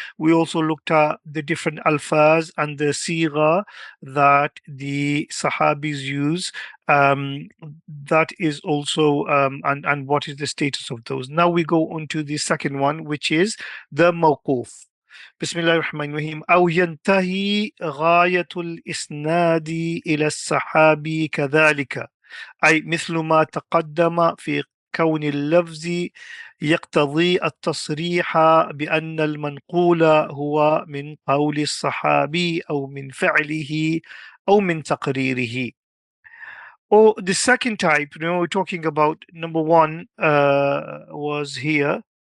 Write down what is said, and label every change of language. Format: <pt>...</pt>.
<en>We also looked at the different alfaz and the sigha that the sahabis use. That is also and what is the status of those. Now we go on to the second one, which is the mawquf.</en> <ar>بسم الله الرحمن الرحيم أو ينتهي غاية الإسناد إلى الصحابي كذلك أي مثل ما تقدم في كون اللفظ يقتضي التصريح بأن المنقول هو من قول الصحابي أو من فعله أو من تقريره.</ar> <en>Or the second type, we're talking about number one was here.</en>